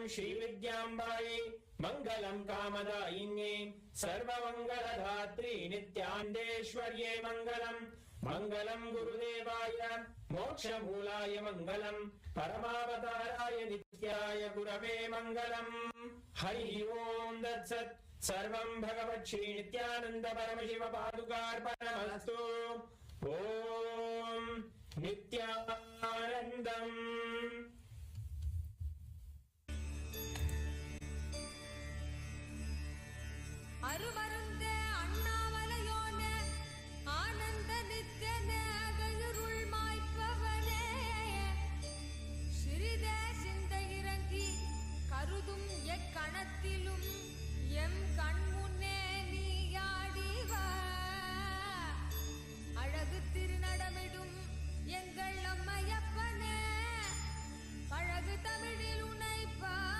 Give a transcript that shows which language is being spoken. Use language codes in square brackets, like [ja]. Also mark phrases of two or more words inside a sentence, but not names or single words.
[sa] श्रीविद्याम्बायै मङ्गलं कामदायिन्ये सर्वमङ्गलधात्री नित्यानन्देश्वर्ये मङ्गलम् मङ्गलं गुरुदेवाय मोक्षमूलाय मङ्गलं परमावताराय नित्याय गुरवे मङ्गलम् हरिः ओम् तत्सत् सर्वं भगवत् श्री नित्यानन्द परमशिव पादुकार्पणमस्तु ॐ नित्यानन्दम् [ta] அருமருந்தே அண்ணாமலையோனே ஆனந்த நித்தியனே அகழுருள் மாய்ப்பவனே சிறிதே சிந்தை இறங்கி கருதும் எக்கணத்திலும் எம் கண்முன்னே நீயாடிவ அழகு திருநடமிடும் எங்கள் அம்மையப்பனே பழகு தமிழில் உனைப்பா